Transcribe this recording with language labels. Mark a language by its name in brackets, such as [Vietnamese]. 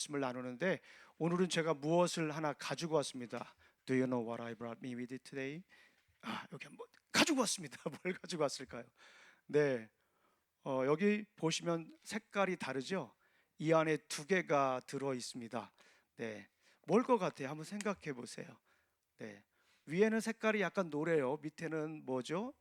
[Korean] 말씀을 나누는데 오늘은 제가 무엇을 하나 가지고 왔습니다. [English] Do you know what I brought me with today? [Korean] 여기 한번 가지고 왔습니다. 뭘 가지고 왔을까요? 네, 여기 보시면 색깔이 다르죠? 이 안에 두 개가 들어 있습니다. 네, 뭘 것 같아요? 한번 생각해 보세요. 네, 위에는 색깔이 약간 노래요. 밑에는 뭐죠?